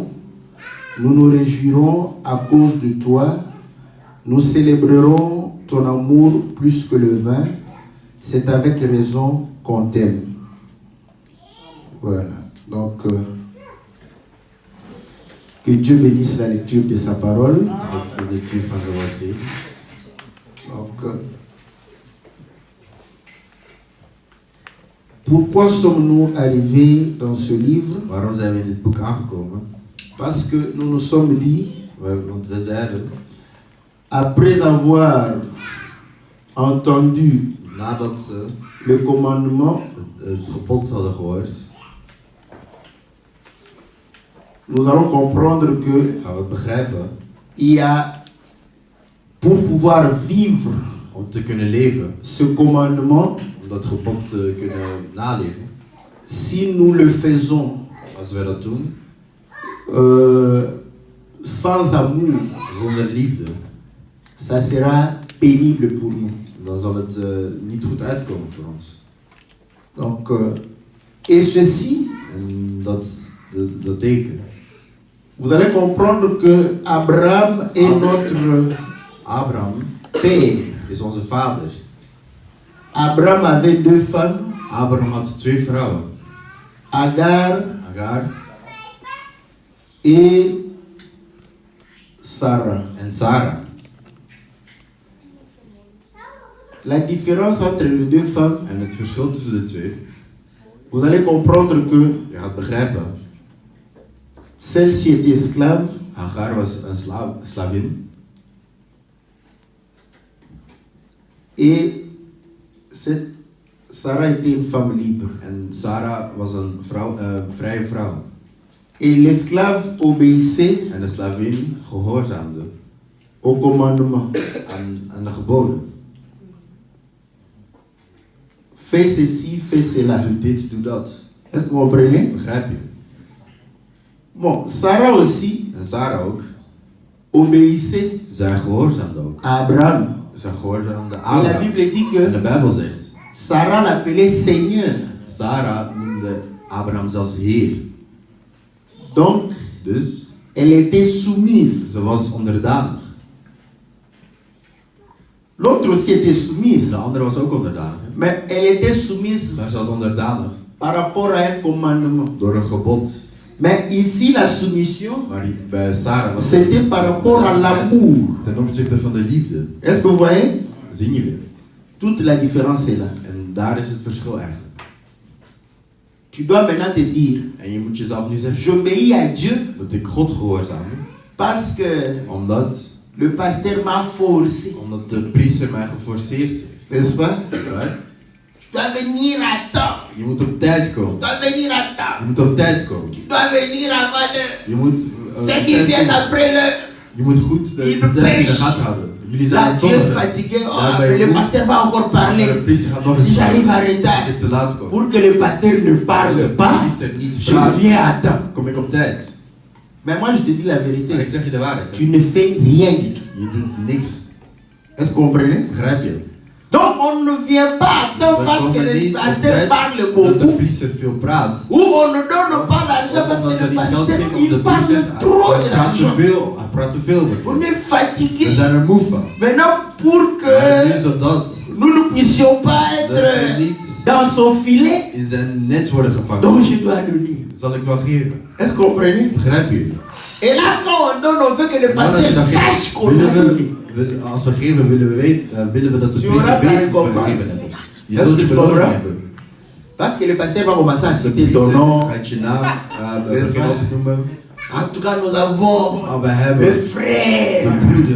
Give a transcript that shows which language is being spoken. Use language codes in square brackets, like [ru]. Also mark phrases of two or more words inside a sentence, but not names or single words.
[fr] Nous nous réjouirons à cause de toi. Nous célébrerons ton amour plus que le vin. C'est avec raison qu'on t'aime. Voilà. Donc, que Dieu bénisse la lecture de sa parole. [nl] De lectuur van zijn woord zien. [fr] Donc, pourquoi sommes-nous arrivés dans ce livre? [nl] Waarom zijn we in dit boek aangekomen? [fr] Parce que nous nous sommes dit, [nl] Want we zeiden, [fr] après avoir entendu [nl] nadat ze [fr] le commandement, [nl] het gebod hadden gehoord, [fr] nous allons comprendre que [nl] gaan we begrijpen, [fr] il y a, pour pouvoir vivre [nl] om te kunnen leven, [fr] ce commandement, [nl] om dat gebod te kunnen naleven, [fr] si nous le faisons [nl] als wij dat doen, [fr] sans amour, [nl] zonder liefde, [fr] ça sera pénible pour nous. [nl] dan zal het niet goed uitkomen voor ons. [fr] Donc, et ceci, [nl] En dat teken, [fr] vous allez comprendre que Abraham est notre [nl] Abraham [fr] père. [nl] is onze vader. [fr] Abraham avait deux femmes, [nl] Abraham had 2 vrouwen, [fr] Agar [nl] Agar [fr] et Sarah. [nl] en Sarah. [fr] La différence entre les deux femmes, [nl] En het verschil tussen de 2, [fr] vous allez comprendre que [nl] je gaat begrijpen, [fr] celle-ci était esclave [nl] Hagar was een slavin [fr] et cette Sarah était une femme libre. [nl] en Sarah was een vrije vrouw. [fr] Et l'esclave obéissait [nl] En de slavin gehoorzaamde [fr] au commandement. [nl] aan de geboden. [fr] Fais ceci, fais cela. [nl] Doe dit, doe dat. [fr] Est-ce que vous comprenez? [nl] Begrijp je? [fr] Bon, Sarah aussi [nl] En Sarah ook. [fr] obéissait [nl] Zij gehoorzaamde ook. [fr] à Abraham. [nl] Zij gehoorzaamde [fr] Et la [nl] Abraham. [fr] Bible dit [nl] En de [fr] que [nl] Bijbel zegt, [fr] Sarah l'appelait Seigneur. [nl] Sarah noemde Abraham zelfs Heer. [fr] Donc, [nl] Dus [fr] elle était soumise. [nl] ze was onderdanig. [fr] L'autre aussi était soumise. [nl] De andere was ook onderdanig. Hè? [fr] Mais elle était soumise [nl] Maar ze was onderdanig [fr] par rapport à un commandement. [nl] door een gebod. [fr] Mais ici, la soumission, [nl] Maar bij Sarah was [fr] c'était par rapport à l'amour. [nl] ten opzichte van de liefde. [fr] Est-ce que vous voyez? [nl] Zie je weer. [fr] Toute la différence est là. [nl] En daar is het verschil eigenlijk. [fr] Tu dois maintenant te dire, [nl] En je moet jezelf nu zeggen, [fr] j'obéis à Dieu [nl] moet ik God gehoorzamen? [fr] parce que [nl] Omdat [fr] le pasteur m'a forcé. [nl] de priester mij geforceerd heeft. [fr] N'est-ce pas? [nl] Right? [fr] Tu dois venir à temps. [nl] Je moet op tijd komen. [fr] Tu dois venir à [nl] Je [fr] temps. [nl] moet op tijd komen. [fr] Tu dois venir avant l'heure. [nl] Je moet [fr] Ceux qui viennent après l'heure, [nl] je moet goed de [fr] Il [nl] tijd in de [fr] pêche. [nl] gaten houden. Jullie [fr] là [nl] zijn [fr] tu es [nl] zondigen. [fr] fatigué. Oh, [nl] Daar ben [fr] mais [nl] je [fr] le [nl] moe. [fr] pasteur va encore [nl] De [fr] parler. [nl] priester gaat nog [fr] Si [nl] eens [fr] j'arrive à [nl] praten. [fr] retard, [nl] Als ik te laat kom. [fr] pour que le pasteur ne parle [nl] De [fr] pas, [nl] priester niet [fr] je [nl] praat, [fr] viens à temps. [nl] kom ik op tijd. [fr] Mais moi, je te dis la [nl] Maar ik [fr] vérité. [nl] zeg je de waarheid. [fr] Tu ne fais rien du tout. [nl] Je doet niks. [fr] Est-ce que vous comprenez? [nl] Begrijp je? [fr] Donc, on ne vient pas à temps [nl] We [fr] parce que [nl] komen [fr] le [nl] niet op [fr] pasteur [nl] tijd [fr] parle [nl] dat de [fr] beaucoup. [nl] priester veel praat. [fr] Ou on ne donne pas d'argent parce [nl] Omdat [fr] que [nl] we [fr] le [nl] niet geld [fr] pasteur, [nl] geven om de [fr] il parle [nl] priester. [fr] trop [nl] Hij praat te [fr] d'argent. [nl] veel. Hij praat te veel. met [fr] On [nl] ons. [fr] est [nl] We [fr] fatigué. [nl] zijn er moe van. [fr] Maintenant, pour [nl] Maar [fr] que [nl] nu zodat [fr] nous ne puissions pas [nl] dat we [fr] être [nl] niet [fr] dans son filet, [nl] in zijn net worden gevangen, [fr] donc je dois donner. [nl] zal ik wel geven. [fr] Est-ce que vous comprenez? [nl] Begrijp je? [fr] Et là, quand on donne, on veut que le [nl] Maar als je [fr] pasteur [nl] dan [fr] sache [nl] geeft, [fr] qu'on a donné. [nl] als we geven, willen we dat de [fr] Tu [nl] priester [fr] auras [nl] weet [fr] ta [nl] dat we [fr] récompense. [nl] gegeven hebben. Je [fr] Est-ce [nl] zult [fr] que [nl] je [fr] tu [nl] beloning [fr] comprends? [nl] hebben. [fr] Parce que le pasteur va commencer à [nl] De [fr] citer ton [nl] priester [fr] nom. [nl] gaat je naam [fr] N'est-ce [nl] beginnen [fr] pas? [nl] op te noemen. [fr] En tout cas, nous avons [nl] Maar we [fr] le [nl] hebben de [fr] frère. [nl] broeder.